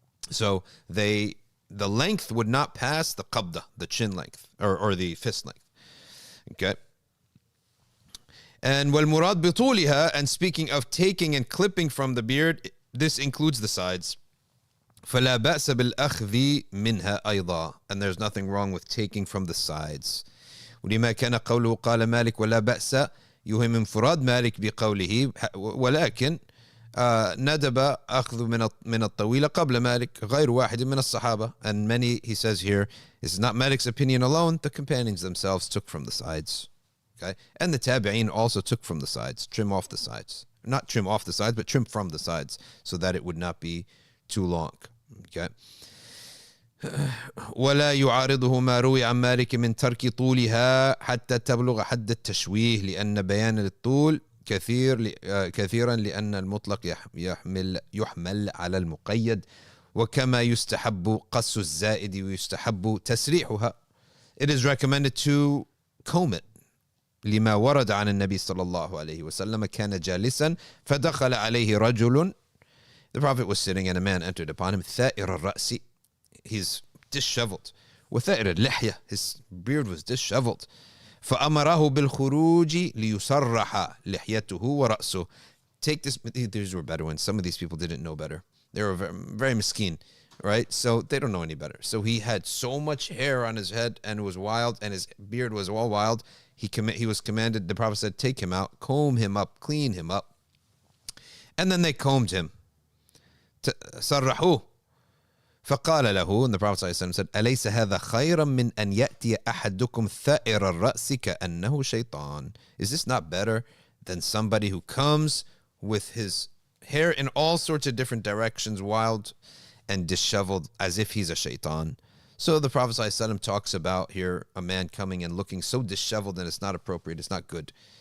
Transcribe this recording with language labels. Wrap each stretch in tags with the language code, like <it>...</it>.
<en>So the length would not pass the qabda, the chin length, or the fist length. Okay. And</en> <ar>والمراد بطولها,</ar> <en>and speaking of taking and clipping from the beard, this includes the sides.</en> <ar>فلا بأس بالأخذ منها أيضا,</ar> <en>and there's nothing wrong with taking from the sides.</en> <ar>ولما كان قوله قال مالك ولا بأس يهم انفراد مالك بقوله ولكن ندب أخذ من الطويلة قبل مالك غير واحد من الصحابة.</ar> <en>And many, he says here, this is not Malik's opinion alone, the companions themselves took from the sides. Okay? And the tabi'een also took from the sides, trim off the sides. Not trim off the sides, but trim from the sides, so that it would not be too long. Okay?</en> <ar>ولا يعارضه ما روي عن مالك من ترك طولها حتى تبلغ حد التشويه لأن بيان الطول كثيرا لأن المطلق يحمل على المقيد وكما يستحب قص الزائد ويستحب تسريحها.</ar> <en>It is recommended to comb it.</en> <ar>لما ورد عن النبي صلى الله عليه وسلم كان جالسا فدخل عليه رجل.</ar> <en>The Prophet was sitting and a man entered upon him.</en> <ar>ثائر الرأس,</ar> <en>he's disheveled.</en> <ar>وثائر اللحية,</ar> <en>his beard was disheveled.</en> <ar>فأمره بالخروج ليسرح لحيته ورأسه.</ar> <en>Take this, these were Bedouins. Some of these people didn't know better. They were very, very miskin, right? So they don't know any better. So he had so much hair on his head and it was wild, and his beard was all wild. He was commanded, the Prophet said, take him out, comb him up, clean him up. And then they combed him.</en> <ar>سرحوه. فقال له,</ar> <en>and the Prophet said,</en> <ar>أليس هذا خيرا من أن يأتي أحدكم ثائر الرأس كأنه شيطان?</ar> <en>Is this not better than somebody who comes with his hair in all sorts of different directions, wild, and disheveled as if he's a shaitan. So the Prophet ﷺ talks about here a man coming and looking so disheveled, and it's not appropriate, it's not good.</en>